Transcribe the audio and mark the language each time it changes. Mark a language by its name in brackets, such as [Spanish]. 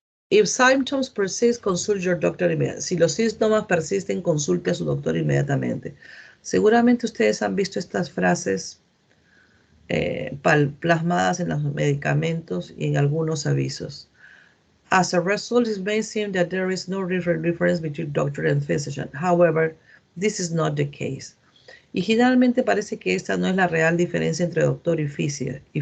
[English] If symptoms persist, consult your doctor immediately. [Spanish] Si los síntomas persisten, consulte a su doctor inmediatamente. Seguramente ustedes han visto estas frases plasmadas en los medicamentos y en algunos avisos. [English] As a result, it may seem that there is no difference between doctor and physician. However, this is not the case. [Spanish] Y generalmente parece que esta no es la real diferencia entre doctor y physician.